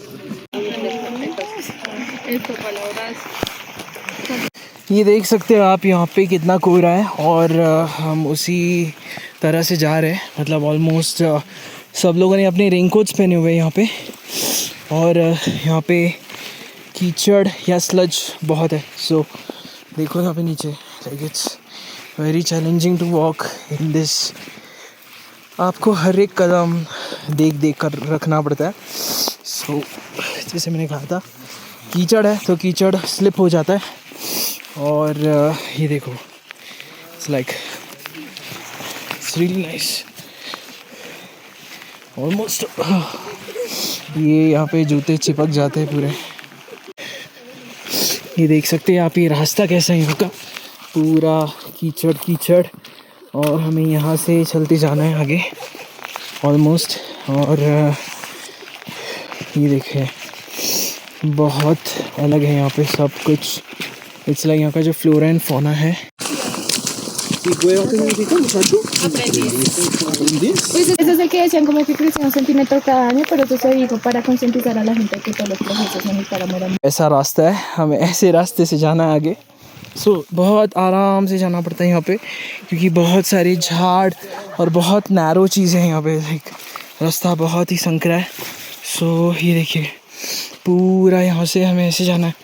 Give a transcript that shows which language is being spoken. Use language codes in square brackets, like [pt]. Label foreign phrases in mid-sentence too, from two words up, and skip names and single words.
[hi] ये देख सकते हो आप यहाँ पे कितना कोहरा है और हम उसी तरह से जा रहे हैं। मतलब ऑलमोस्ट सब लोगों ने अपने रेनकोट्स पहने हुए हैं यहाँ पे। और यहाँ पे कीचड़ या स्लज बहुत है। सो देखो यहाँ पे नीचे, [en] like it's very challenging to walk in this. [hi] आपको हर एक कदम देख कर रखना पड़ता है। सो जैसे मैंने कहा था कीचड़ है तो कीचड़ स्लिप हो जाता है। और ये देखो [en] it's like it's really nice almost. [hi] ये यहाँ पे जूते चिपक जाते हैं पूरे। ये देख सकते हैं आप ये रास्ता कैसा है यहाँ का, पूरा कीचड़ कीचड़। और हमें यहाँ से चलते जाना है आगे ऑलमोस्ट। और ये देखें बहुत अलग है यहाँ पे सब कुछ। [en] it's like [hi] यहाँ का जो [en] flora and fauna है। [es] Pues eso es el que decían como que creció un centímetro cada año, pero eso se dijo para concientizar a la gente que todos los procesos son para morar. [hi] ऐसा रास्ता है, हमें ऐसे रास्ते से जाना है आगे। सो बहुत आराम से जाना पड़ता है यहाँ पे क्योंकि बहुत सारे झाड़ और बहुत नैरो चीज़ें हैं यहाँ पे। लाइक रास्ता बहुत ही संकरा है। सो ये देखिए पूरा यहाँ से हमें ऐसे जाना है।